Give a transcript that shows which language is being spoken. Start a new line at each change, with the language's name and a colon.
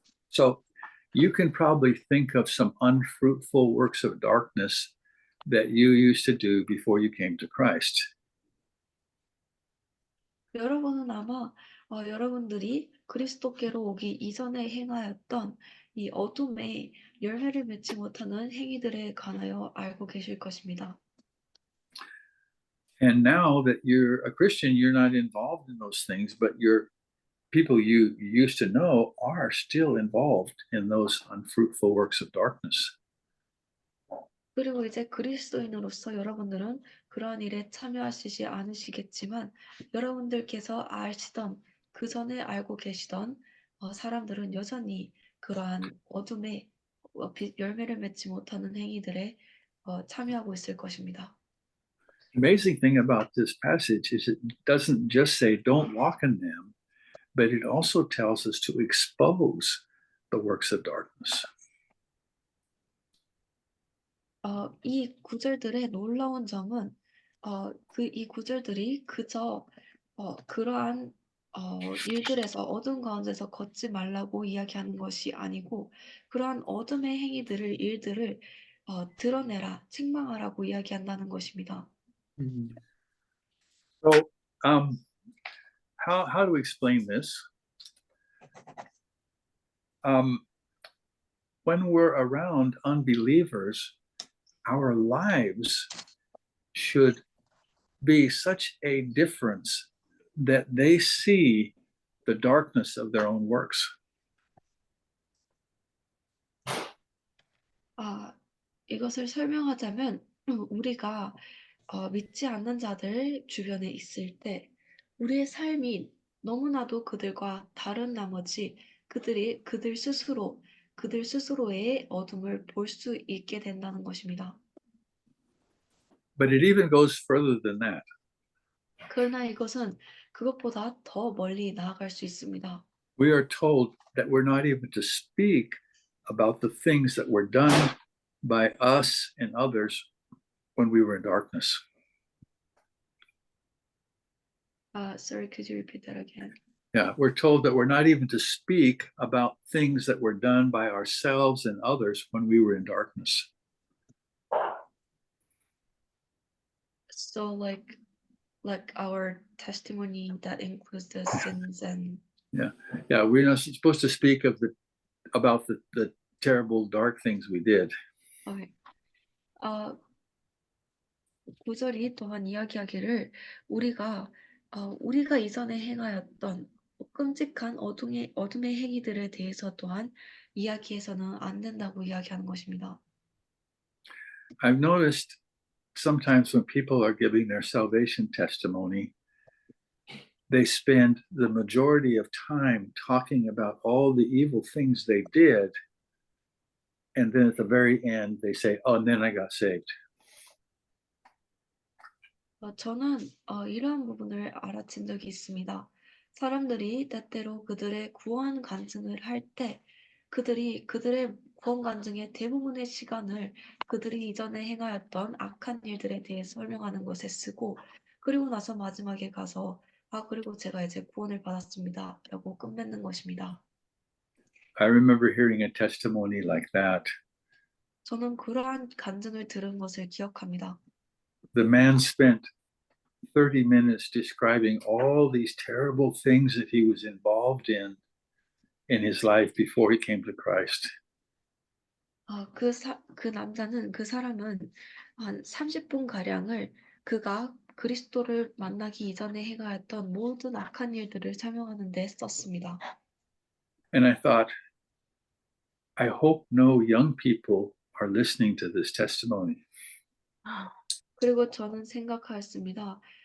English: So you can probably think of some unfruitful works of darkness that you used to do before you came to Christ.
Korean: 여러분은 아마 여러분들이 그리스도께로 오기 이전에 행하였던 이 어둠의 열매를 맺지 못하는 행위들에 관하여 알고 계실 것입니다.
English: And now that you're a Christian, you're not involved in those things, but your people you used to know are still involved in those unfruitful works of darkness.
Korean: 그리고 이제 그리스도인으로서 여러분들은 그러한 일에 참여하시지 않으시겠지만 여러분들께서 아시던 그 전에 알고 계시던 사람들은 여전히 그러한 어둠의 열매를 맺지 못하는 행위들에 참여하고 있을 것입니다.
English: Amazing thing about this passage is it doesn't just say don't walk in them, but it also tells us to expose the works of darkness.
Korean: 이 구절들의 놀라운 점은 이 구절들이 그저 그러한 일들에서 어둠 가운데서 걷지 말라고 이야기하는 것이 아니고 그러한 어둠의 일들을 드러내라, 책망하라고 이야기한다는 것입니다.
English: So, how to explain this? When we're around unbelievers, our lives should be such a difference that they see the darkness of their own works.
Korean: 이것을 설명하자면 우리가 믿지 않는 자들 주변에 있을 때 우리의 삶이 너무나도 그들과 다른 나머지 그들 스스로의 어둠을 볼 수 있게 된다는 것입니다.
English: But it even goes further than that.
Korean: 그러나 이것은 그것보다 더 멀리 나아갈 수 있습니다.
English: We are told that we're not even to speak about the things that were done by us and others when we were in darkness. Sorry, could you repeat that again? Yeah, we're told that we're not even to speak about things that were done by ourselves and others when we were in darkness. So like our testimony that includes the sins and Yeah, we're not supposed to speak about the terrible dark things we did. okay.
Korean: 구절이 또한 이야기하기를 우리가 이전에 행하였던 끔찍한 어둠의 행위들에 대해서 또한 이야기해서는 안 된다고 이야기하는 것입니다.
English: I've noticed sometimes when people are giving their salvation testimony, they spend the majority of time talking about all the evil things they did. And then at the very end, they say, oh, and then I got saved.
Korean: 저는 이러한 부분을 알아챈 적이 있습니다. 사람들이 때때로 그들의 구원 간증을 할 때 그들의 구원 간증의 대부분의 시간을 그들이 이전에 행하였던 악한 일들에 대해 설명하는 것에 쓰고 그리고 나서 마지막에 가서 그리고 제가 이제 구원을 받았습니다. 라고 끝맺는 것입니다.
English: I remember hearing a testimony like that.
Korean: 저는 그러한 간증을 들은 것을 기억합니다.
English: The man spent 30 minutes describing all these terrible things that he was involved in his life before he came to Christ.
Korean: 그 사람은 한 30분 가량을 그가 그리스도를 만나기 이전에 행하였던 모든 악한 일들을 설명하는 데 썼습니다.
English: And I thought, I hope no young people are listening to this testimony.
Korean: 그리고 저는 생각하였습니다.